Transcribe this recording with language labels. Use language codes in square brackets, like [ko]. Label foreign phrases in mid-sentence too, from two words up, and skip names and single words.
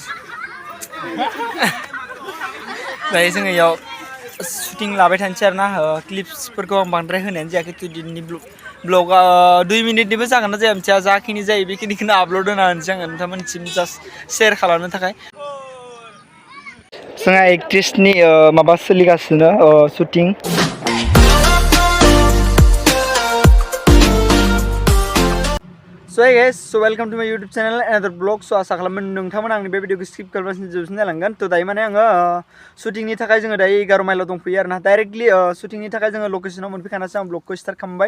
[brx] दायो जोङो इयाव शुटिं लाबाय थानोसै आरोना क्लिप्सफोरखौ आं बांद्राय होनायानो जायाखै तो दिनैनि ब्लगा 2 मिनिटनिबो जागोन ना जाया मिथिया जाखिनि जायो बेखिनिखौनो आपल'ड होना होनोसै आङो नोंथांमोननिसिम जास्ट शेयार खालामनो थाखाय जोंहा एक्ट्रेसनि माबा सोलिगासिनो शुटिं [en] So hey guys, so welcome to my YouTube channel another vlog. [brx] So आसा खालामो नोंथांमोना आंनि बे भिडिअखौ स्किप खालामनानै जोबसिन जालांगोन। तो दायो माने आङो शुटिंनि थाखाय जोङो दायो 11 माइलाव दंफैयो आरोना डाइरेक्टलि शुटिंनि थाखाय जोङो लकेसनाव मोनफैखानासो आं ब्लगखौ स्टार्ट खालामबाय।